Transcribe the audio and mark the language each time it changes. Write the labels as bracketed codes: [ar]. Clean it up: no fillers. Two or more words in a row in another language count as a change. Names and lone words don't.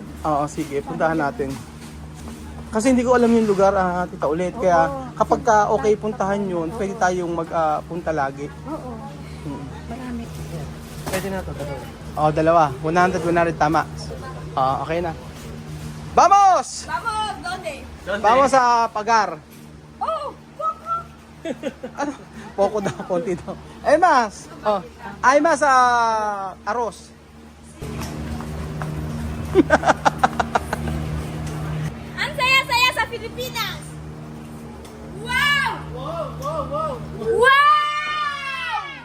[tl] Oo, sige, puntahan natin. Kasi hindi ko alam yung lugar, Tita Ulit. Kaya kapag okay puntahan yun, pwede tayong magpunta lagi. Oo. Marami. Pwede na to. Oo, dalawa. 100, 100, tama. Okay na. [es] Vamos! Vamos, ¿dónde? [tl] Vamos sa Pagar. Oh, Coco. Ano? Poco daw, konti daw. Ay, mas! [es] Ay, mas arroz. [tl] Ang saya-saya sa Pilipinas! Wow! Wow!